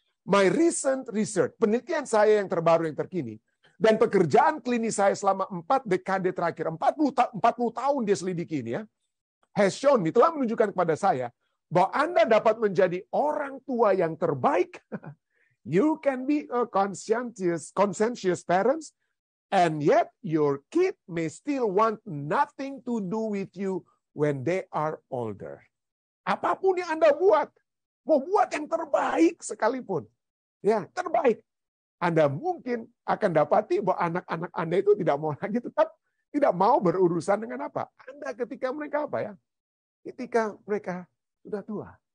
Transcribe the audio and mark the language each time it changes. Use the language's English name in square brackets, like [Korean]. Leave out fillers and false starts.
[English] My recent research, [Indonesian] penelitian saya yang terbaru, yang terkini, dan pekerjaan klinis saya selama 4 dekade terakhir, 40 tahun dia selidiki ini ya, [English] has shown me, [Indonesian] telah menunjukkan kepada saya, bahwa Anda dapat menjadi orang tua yang terbaik. [English] You can be a conscientious parents, and yet your kid may still want nothing to do with you when they are older. [Indonesian] Apapun yang Anda buat, mau buat yang terbaik sekalipun, ya terbaik, Anda mungkin akan dapati bahwa anak-anak Anda itu tidak mau lagi, tetap tidak mau berurusan dengan apa? Anda ketika mereka apa ya? Ketika mereka sudah tua.